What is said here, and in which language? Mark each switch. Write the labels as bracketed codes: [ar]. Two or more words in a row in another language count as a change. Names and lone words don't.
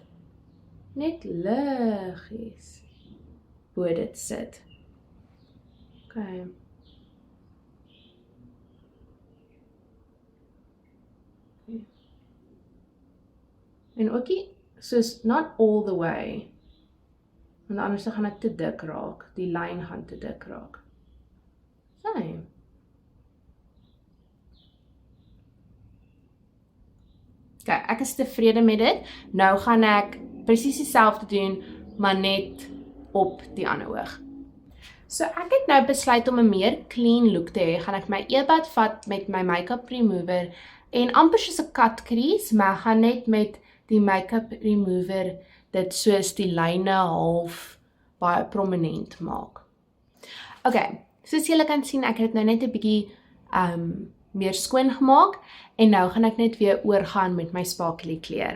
[af] Net liggies bo dit sit. Okay. En ookie, soos [en] not all the way. [af] Want anders gaan ek te dik raak. Die lyn gaan te dik raak. So. Okay, ek is tevrede met dit. Nou gaan ek presies dieselfde doen, maar net op die ander oog. So ek het nou besluit om 'n meer [en] clean look [af] te hê. Gaan ek my earbud vat met my [en] makeup remover [af] en amper soos 'n [en] cut crease, [af] maar ek gaan net met die [en] makeup remover [af] dit soos die lyne half baie prominent maak. Okay, soos julle kan sien, ek het nou net 'n bietjie meer skoon gemaak en nou gaan ek net weer oorgaan met my sparkly kleur.